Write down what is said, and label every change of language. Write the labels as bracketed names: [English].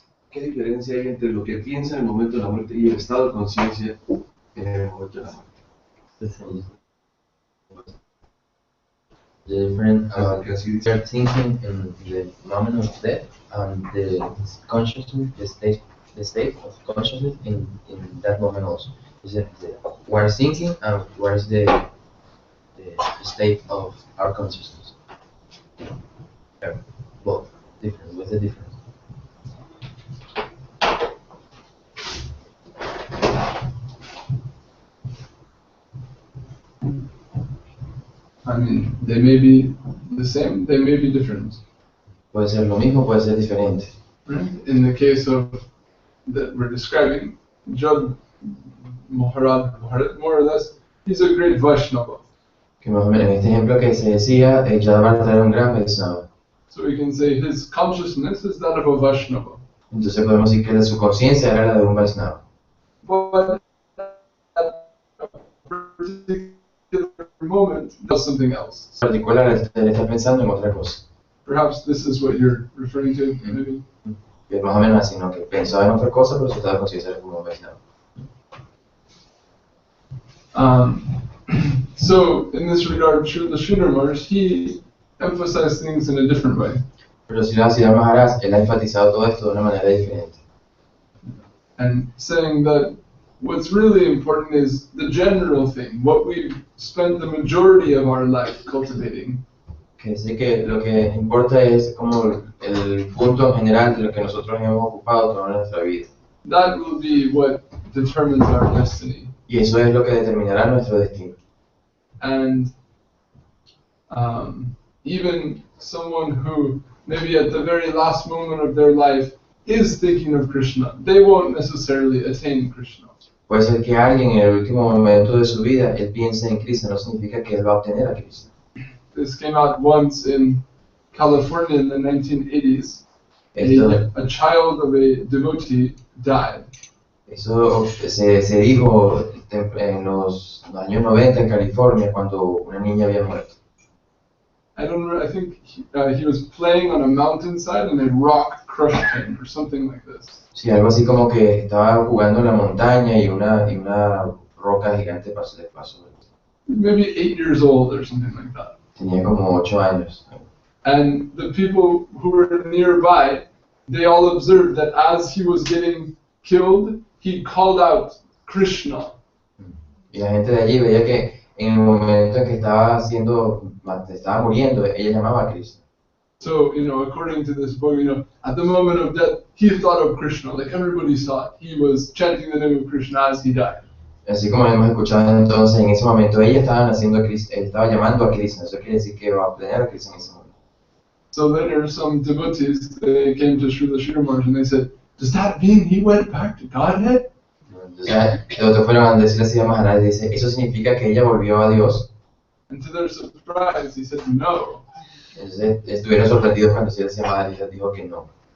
[Spanish] ¿Qué diferencia hay entre lo que piensa en el momento de la muerte y el estado de conciencia en el momento de la muerte? [English] The different start thinking in the moment of death and the consciousness, the state of consciousness in that moment also. Is it we're thinking and what is the state of our consciousness? Both different. What's the difference? I mean, they may be the same, they may be different. [Spanish] Puede ser lo mismo, puede ser diferente. [English] Right? In the case of that we're describing, Jod Mahārāj, more or less, he's a great Vaishnava. [Spanish] Que más o menos en este ejemplo que se decía, Jadavata era un gran Vaishnava. [English] So we can say his consciousness is that of a Vaishnava. [Spanish] Entonces podemos decir que su conciencia era la de un Vaishnava. [English] But at a particular moment, does something else. [Spanish] En particular, él está pensando en otra cosa. [English] Perhaps this is what you're referring to, maybe. [Spanish] Que es más o menos así, ¿no? Que pensaba en otra cosa, pero su estado de conciencia era como un Vaishnava. [English] So, in this regard, the Sridhar, he emphasized things in a different way. [Spanish] Pero si lo hace Mahārāj, él ha enfatizado todo esto de una manera diferente. [English] And saying that what's really important is the general thing, what we've spent the majority of our life cultivating. [Spanish] Que dice que lo que importa es como el punto en general de lo que nosotros hemos ocupado toda nuestra vida. [English] That will be what determines our destiny. [Spanish] Y eso es lo que determinará nuestro destino. [English] And even someone who maybe at the very last moment of their life is thinking of Krishna, they won't necessarily attain Krishna. [Spanish] Puede ser que alguien en el último momento de su vida, él piense en Krishna, no significa que él va a obtener a Krishna. [English] This came out once in California in the 1980s. A child of a devotee died. [Spanish] Eso se dijo en los años 90 en California cuando una niña había muerto. [English] I don't know, I think he was playing on a mountainside and a rock crushed him or something like this. [Spanish] Sí, algo así como que estaba jugando en la montaña y una roca gigante pasó. [English] Maybe 8 years old or something like that. [Spanish] Tenía como 8 años. [English] And the people who were nearby, they all observed that as he was getting killed, he called out Krishna. [Spanish] Y la gente de allí veía que en el momento en que estaba muriendo, ella llamaba a Krishna. [English] So, according to this book, at the moment of death, he thought of Krishna, like everybody saw it. He was chanting the name of Krishna as he died. [Spanish] Así como hemos escuchado entonces, en ese momento ella estaba llamando a Krishna, eso quiere decir que va a obtener a Krishna en ese momento. [English] So later, some devotees, they came to Sridhar and they said, does that mean he went back to Godhead? [Spanish] Entonces, los otros fueron a decirle así a Mahārāj y dice, ¿eso significa que ella volvió a Dios? [English] And to their surprise, he said, no. [Spanish] Entonces, estuvieron sorprendidos cuando se decía Mahārāj y les dijo que no.